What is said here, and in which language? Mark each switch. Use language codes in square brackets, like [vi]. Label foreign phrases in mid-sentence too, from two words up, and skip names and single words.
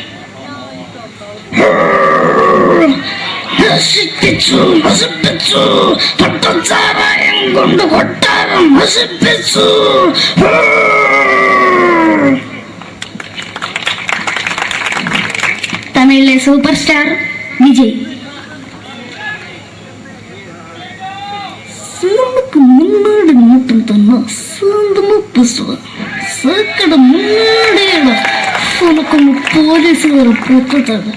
[ml] പട്ടച്ചാരായം കൊണ്ട് കൊട്ടാരം നശിപ്പിച്ചു. തമിഴിലെ സൂപ്പർ സ്റ്റാർ വിജയ്. [ta] முன்னாடி மட்டும் தானே சாந்தமா பேசுவேன். சாக்கடை முன்னாடியே உனக்கு போலீஸ் வர போட்டுட்டாங்க.